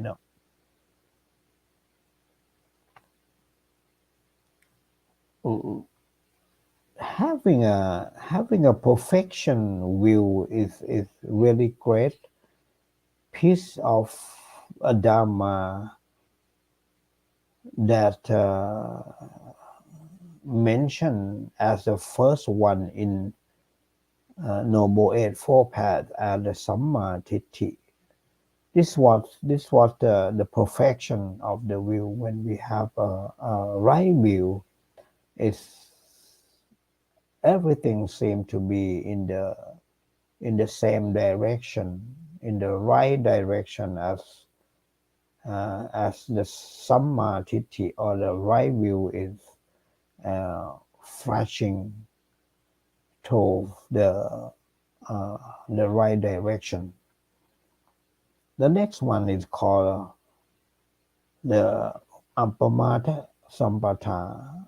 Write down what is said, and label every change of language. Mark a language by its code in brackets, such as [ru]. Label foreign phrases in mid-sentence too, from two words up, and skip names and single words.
[en] Having a perfection view is really great piece of a Dhamma that mentioned as the first one in Noble Eightfold Path and the [pi] Sammaทิฏฐิ. [en] This was the perfection of the view. When we have a right view, it's everything seems to be in the same direction, in the right direction as the [pi] Sammaทิฏฐิ, [en] or the right view, is flashing toward the right direction. The next one is called the [pi] Appamata Sampata.